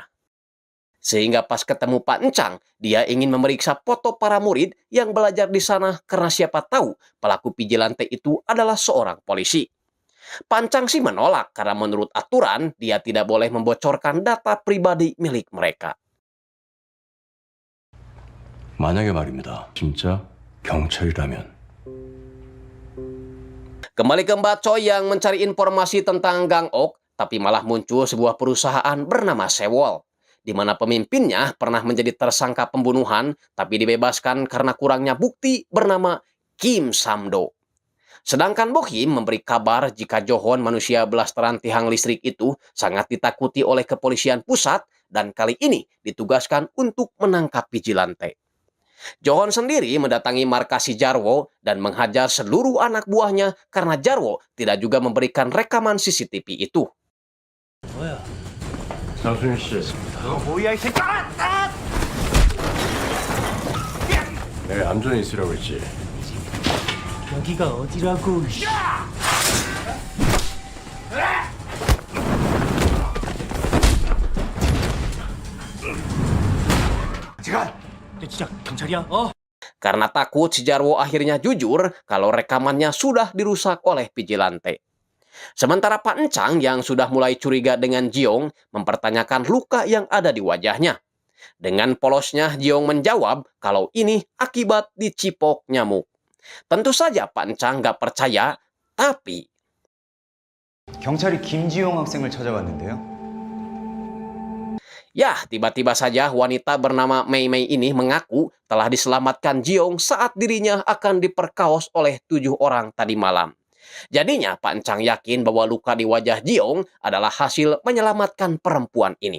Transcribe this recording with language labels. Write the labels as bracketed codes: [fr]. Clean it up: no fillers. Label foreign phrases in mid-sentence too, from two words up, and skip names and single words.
[id] Sehingga pas ketemu Pak Encang, dia ingin memeriksa foto para murid yang belajar di sana karena siapa tahu pelaku vigilante itu adalah seorang polisi. Pak Encang sih menolak karena menurut aturan dia tidak boleh membocorkan data pribadi milik mereka. [ko] 만약에 말입니다. 진짜 경찰이라면. [id] Kembali ke Mbak Choi yang mencari informasi tentang Gang Ok, tapi malah muncul sebuah perusahaan bernama Sewol, di mana pemimpinnya pernah menjadi tersangka pembunuhan, tapi dibebaskan karena kurangnya bukti bernama Kim Samdo. Sedangkan Bohim memberi kabar jika Johon manusia blasteran tiang listrik itu sangat ditakuti oleh kepolisian pusat dan kali ini ditugaskan untuk menangkap vigilante. Johon sendiri mendatangi markas si Jarwo dan menghajar seluruh anak buahnya karena Jarwo tidak juga memberikan rekaman CCTV itu. [ko] 장순일 씨. 뭐야 이 새끼야! 내가 얌전히 있으라고 했지. 여기가 어디라고? 진짜 경찰이야? [id] Karena takut, si Jarwo akhirnya jujur kalau rekamannya sudah dirusak oleh vigilante. Sementara Pak Encang yang sudah mulai curiga dengan Jiong mempertanyakan luka yang ada di wajahnya. Dengan polosnya Jiong menjawab kalau ini akibat dicipok nyamuk. Tentu saja Pak Encang gak percaya, tapi [ko] 경찰이 김지용 학생을 찾아갔는데요. [id] ya, tiba-tiba saja wanita bernama Mei Mei ini mengaku telah diselamatkan Jiong saat dirinya akan diperkaos oleh 7 orang tadi malam. Jadinya Pak Encang yakin bahwa luka di wajah Jiong adalah hasil menyelamatkan perempuan ini.